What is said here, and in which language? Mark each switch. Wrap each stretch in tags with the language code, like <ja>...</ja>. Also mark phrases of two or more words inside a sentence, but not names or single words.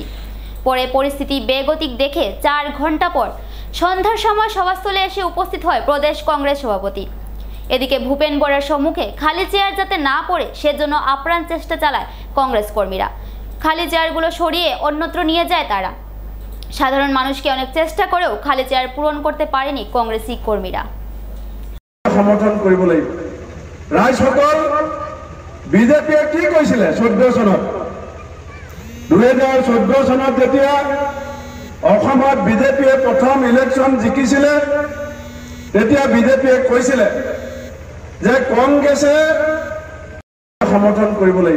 <bn>পরে পরিস্থিতি বেগতিক দেখে 4 ঘন্টা পর সন্ধ্যার সময় সভাস্থলে এসে উপস্থিত হয় প্রদেশ কংগ্রেস সভাপতি। এদিকে ভূপেন বরার সম্মুখে খালি চেয়ার যাতে না পড়ে সেজন্য আপ্রাণ চেষ্টা চালায় কংগ্রেস কর্মীরা। খালি চেয়ারগুলো সরিয়ে অন্যত্র নিয়ে যায় তারা। সাধারণ মানুষকে অনেক চেষ্টা করেও খালি চেয়ার পূরণ করতে পারেনি কংগ্রেসী কর্মীরা।</bn> <as>সমৰ্থন কৰিব লাগিব। ৰাইজসকল, বিজেপিয়ে কি কৈছিলে 14 চনত? 2014 চনত যেতিয়া অসমত বিজেপিয়ে প্ৰথম ইলেকশ্যন জিকিছিলে তেতিয়া বিজেপিয়ে কৈছিলে যে কংগ্ৰেছে সমৰ্থন কৰিব লাগিব।</as>